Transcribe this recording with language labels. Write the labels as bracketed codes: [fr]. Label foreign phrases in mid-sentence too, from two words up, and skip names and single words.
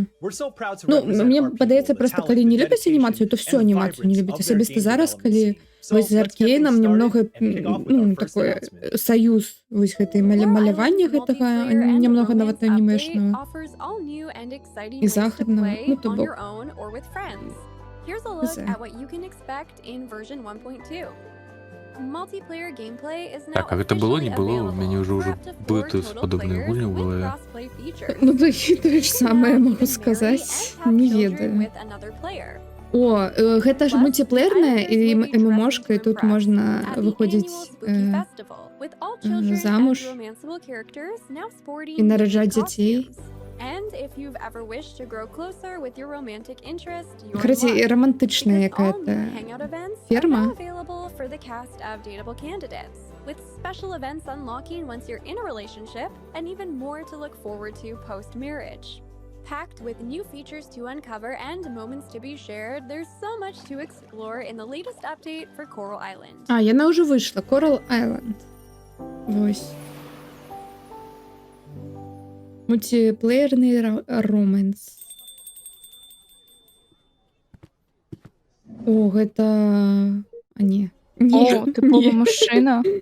[be] Ну, мне падаецца, проста калі не любяць анімацыю, то всю анімацыю не любяць. Асабіста зараз, калі вось з Аркейнам немного, ну, такой саюз вось гэтай малявання гэтага, немного нават анімешнага. І захаднага, ну, то бок. [en] Here's a look at what you can expect in version 1.2. Multiplayer gameplay is now [be] Так, а гэта было, не было? У мяне ўжо быты з падобнай гульні ў галаве. Ну, тое ж самае магу сказаць, не ведаю. О, гэта ж мультиплеерная і ММОшка, і тут можна выходзіць замуж і нараджаць дзяцей. Карацей, романтычная якая-то ферма. [en] With special events unlocking once you're in a relationship, and even more to look forward to post-marriage. Packed with new features to uncover and moments to be shared, there's so much to explore in the latest update for Coral Island. [be] А, яна ўжо выйшла, Coral Island. Вось. Мультиплеерный романс. О, гэта... А, не. О, тыповы мужчына.